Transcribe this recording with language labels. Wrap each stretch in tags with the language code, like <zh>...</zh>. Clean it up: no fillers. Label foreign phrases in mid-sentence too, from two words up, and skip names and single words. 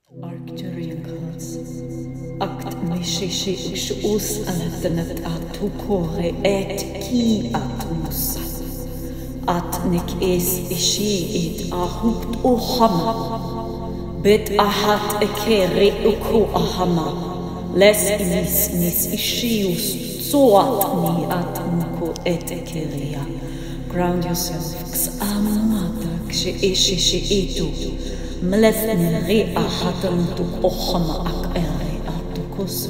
<en>Arcturian gods. Act mishishi us alatanat atukore et ki atmusa. At nik es ishi it ahupt ohama. Bet ahat ekere uku ahama. Les inis nis ishius zoat ni atmuku et ekeria. Ground yourself. Xamata kshe ishi itu. Mlefni ri ahatamutuk ohama ak ere atukosu.</en>